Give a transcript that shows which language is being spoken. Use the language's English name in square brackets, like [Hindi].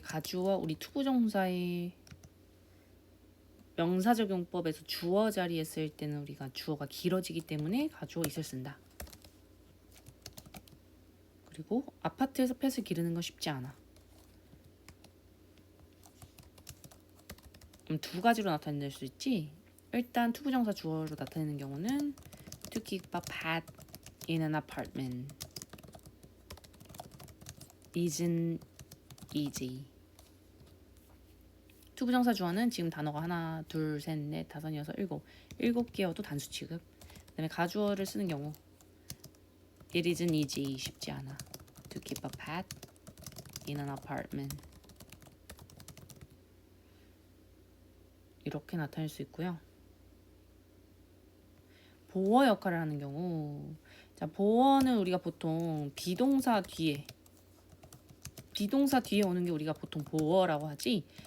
[Korean] 가주어 우리 투부정사의 명사적용법에서 주어 자리에 쓸 때는 우리가 주어가 길어지기 때문에 가주어 있을 쓴다. 그리고 아파트에서 펫을 기르는 건 쉽지 않아. 두 가지로 나타낼 수 있지. 일단 투부정사 주어로 나타내는 경우는 [English] to keep a pet in an apartment isn't easy. [Korean] 투부정사 주어는 지금 단어가 하나, 둘, 셋, 넷, 다섯, 여섯, 일곱 개여도 단수 취급. 그다음에 가주어를 쓰는 경우 [English] it isn't easy, [Korean] 쉽지 않아. [English] to keep a pet in an apartment [Korean] 이렇게 나타낼 수 있고요. 보어 역할을 하는 경우, 자, 보어는 우리가 보통 비동사 뒤에 오는 게 우리가 보통 보어라고 하지.